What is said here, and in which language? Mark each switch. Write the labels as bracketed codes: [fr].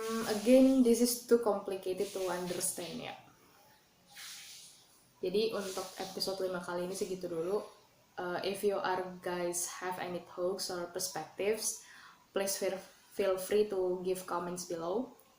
[en] Again, this is too complicated to understand ya. [id] Jadi untuk episode 5 kali ini segitu dulu. [en] If you are guys have any thoughts or perspectives, please feel free to give comments below.